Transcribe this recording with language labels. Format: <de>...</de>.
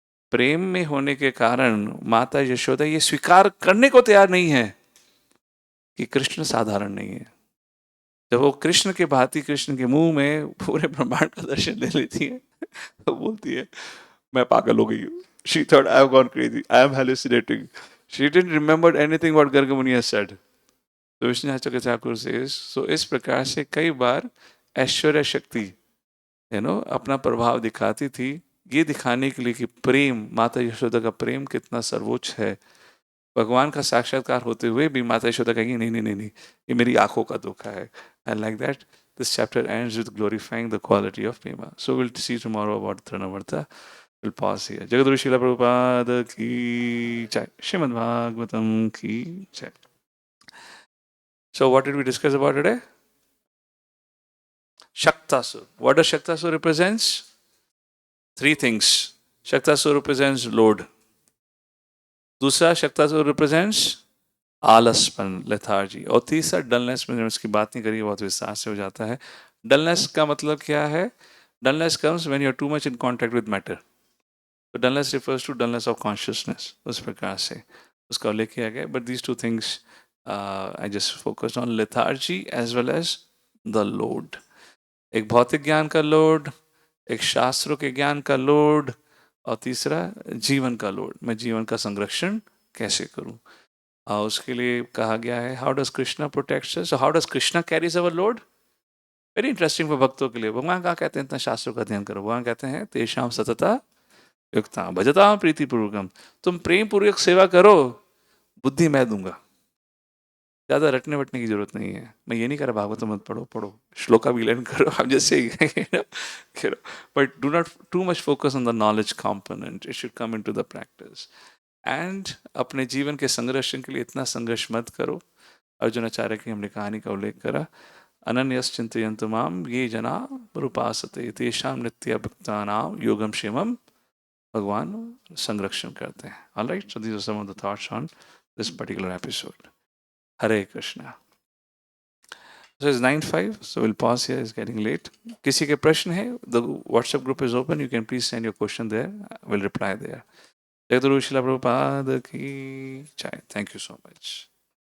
<hi>प्रेम में होने के कारण माता यशोदा ये स्वीकार करने को तैयार नहीं है कि कृष्ण साधारण नहीं है। जब वो कृष्ण के भांति कृष्ण के मुंह में पूरे ब्रह्मांड का दर्शन ले लेती है तो बोलती है मैं पागल हो गई हूँ।</hi> <en>She thought I have gone crazy. I am hallucinating. She didn't remember anything what Garga Muni has said.</en> <hi>तो विष्णु चक्र ठाकुर से सो इस प्रकार से कई बार ऐश्वर्य शक्ति अपना प्रभाव दिखाती थी, ये दिखाने के लिए कि प्रेम, माता यशोदा का प्रेम कितना सर्वोच्च है। भगवान का साक्षात्कार होते हुए भी माता यशोदा कहेंगी नहीं नहीं नहीं नहीं, ये मेरी आंखों का धोखा है।</hi> <en>And like that this chapter ends with glorifying the quality of prema. So will see tomorrow about Trinavarta. We'll pause here. Jagadguru Srila Prabhupada ki jai.</en> <hi>Srimad Bhagavatam ki jai.</hi> <en>So what did we discuss about today? Shaktasur. What does Shaktasur represents? Three things. Shaktasur represents load.</en> <hi>दूसरा Shaktasur</hi> <en>represents</en> <hi>आलसपन, lethargy. और तीसरा dullness, में इसकी बात नहीं करी, बहुत विस्तार से हो जाता है। डलनेस का मतलब क्या है?</hi> <en>Dullness comes when you are too much in contact with matter. तो dullness refers to dullness of consciousness।</en> <hi>उस प्रकार से उसका उल्लेख किया गया।</hi> <en>But these two things I just focus on lethargy as well as the load.</en> <hi>एक भौतिक ज्ञान का लोड, एक शास्त्रों के ज्ञान का लोड, और तीसरा जीवन का लोड। मैं जीवन का संरक्षण कैसे करूं? उसके लिए कहा गया है</hi> <en>How does Krishna protects us, how does Krishna carries our load. Very interesting for</en> <hi>भक्तों के लिए। भगवान क्या कहते हैं इतना शास्त्रों का अध्ययन करो? भगवान कहते हैं</hi> <sa>तेषाम सतता युक्ता भजता प्रीति पूर्वकम।</sa> <hi>तुम प्रेम पूर्वक सेवा करो, बुद्धि मैं दूंगा। ज्यादा रटने वटने की जरूरत नहीं है। मैं ये नहीं कर रहा भागवत मत पढ़ो, श्लोका भी लर्न करो आप जैसे</hi> <en>But do not too much focus on the knowledge component, it should come into the practice.</en> <hi>And अपने जीवन के संरक्षण के लिए इतना संघर्ष मत करो। अर्जुनाचार्य की हमने कहानी का उल्लेख करा,</hi> <sa>अनन्यस चिंतयन्तु माम ये जना रूपासते तेषाम नित्य भक्तानां योगम क्षेमम।</sa> <hi>भगवान संरक्षण करते हैं।</hi> <en>All right, so these are some of the thoughts on this particular episode. Hare Krishna. So it's 9:05, so we'll pause here. It's getting late.</en> <hi>किसी के प्रश्न है?</hi> <en>The WhatsApp group is open. You can please send your question there. We'll reply there.</en> <hi>जय गुरु शिला प्रभुपाद की जय.</hi> <en>Thank you so much.</en>